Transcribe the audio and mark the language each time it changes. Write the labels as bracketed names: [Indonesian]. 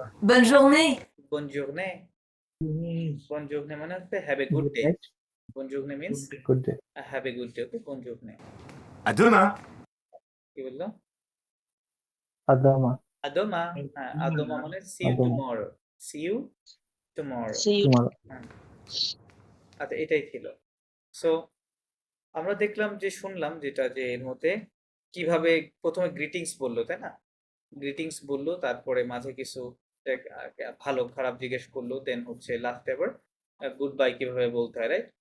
[French] Bonne journée. bonne journée, bonne journée [Bangla] মানে হচ্ছে [English] have a good Good day, night. [French] bonne journée [English] means Good day. have a good day, okay? [French] bonne journée, À demain. [Bangla] কি বললো? [French] À demain. à demain, [Bangla] হ্যাঁ [French] à demain [Bangla] মানে [English] see you [French] À demain. [English] tomorrow, see you tomorrow. See you. Tomorrow. [Bangla] আচ্ছা, এটাই ছিল। So আমরা দেখলাম যে শুনলাম যেটা যে এর মধ্যে কিভাবে প্রথমে গ্রিটিংস বললো, তাই না? গ্রিটিংস বললো, তারপরে মাঝে কিছু ভালো খারাপ জিজ্ঞেস করলো, দেন হচ্ছে লাস্টে আবার গুড বাই কিভাবে বলতে হয়, রাইট?